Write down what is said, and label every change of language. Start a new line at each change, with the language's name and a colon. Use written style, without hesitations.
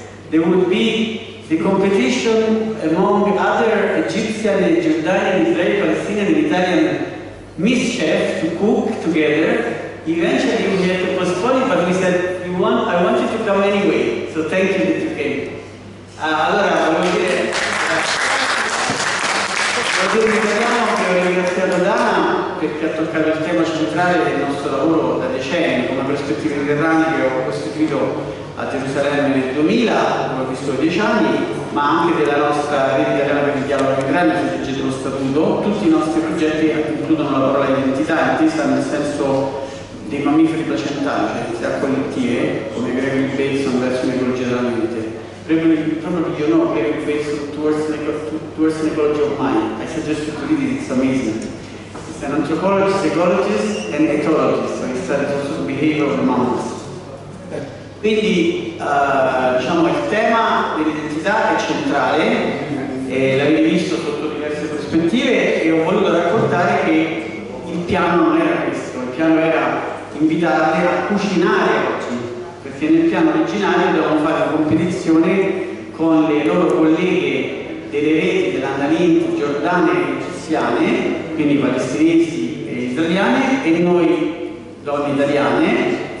English: There would be the competition among other Egyptian, Jordanian, Israeli, Palestinian, and Italian Miss Chefs to cook together. Eventually we had to postpone it, but we said, I want you to come anyway, so thank you that you came.
Italian: Allora, voglio dire in italiano che ho ringraziato Dana perché ha toccato il tema centrale del nostro lavoro da decenni come prospettive mediterranee, che ho costituito a Gerusalemme nel 2000, dove ho vissuto 10 anni, ma anche della nostra rete italiana per il dialogo mediterraneo, se leggete lo statuto. Tutti i nostri progetti includono la parola identità, intesa nel senso dei mammiferi placentali, cioè entità collettive, come Gregory Bateson verso un'ecologia della mente. Proprio perché io
English: know Gregory Bateson towards an ecology of mind. I suggest you to read it, it's amazing. It's an anthropologist, ecologist, and ethologist, so he studies also the behavior of the mammals.
Italian: Quindi diciamo il tema dell'identità è centrale, l'avete visto sotto diverse prospettive, e ho voluto raccontare che il piano non era questo, il piano era invitarle a cucinare oggi, perché nel piano originario dovevamo fare una competizione con le loro colleghe delle reti dell'Andalinti, giordane e egiziane, quindi palestinesi e israeliane, e noi donne italiane.